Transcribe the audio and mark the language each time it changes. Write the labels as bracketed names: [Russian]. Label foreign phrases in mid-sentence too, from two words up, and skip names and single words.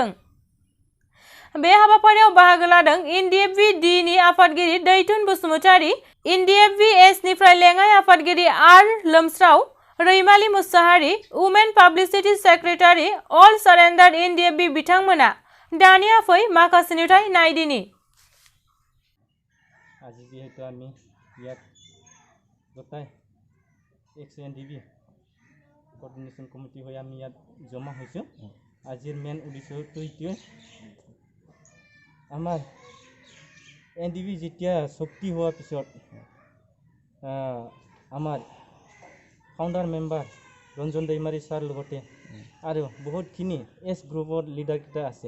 [Bodo] बे हाबाफारियाव बाहागो लादों एनडिएफबि डि नि आफादगिरि दैथुन बसुमतारि, एनडिएफबि एस निफ्राय लेङाइ आफादगिरि आर लोमस्राव, रैमालि मुसाहारि, [English] women publicity secretary all surrender [Bodo] एनडिएफबि बिथांमोना। दानिया फै माखासे नुथाय नायदिनि। [Assamese] আজি যেহেতু আমি ইয়াত গোটাই [English] ex NDFB coordination committee [Assamese] হৈ আমি ইয়াত জমা হৈছোঁ। আজিৰ মেইন উদ্দেশ্যটো এইটোৱে, আমাৰ এনডিএফবি যেতিয়া শক্তি হোৱাৰ পিছত আমাৰ [English] founder member [Assamese] ৰঞ্জন दैमारि ছাৰ লগতে আৰু বহুতখিনি এছ গ্ৰুপৰ লিডাৰকেইটা আছে।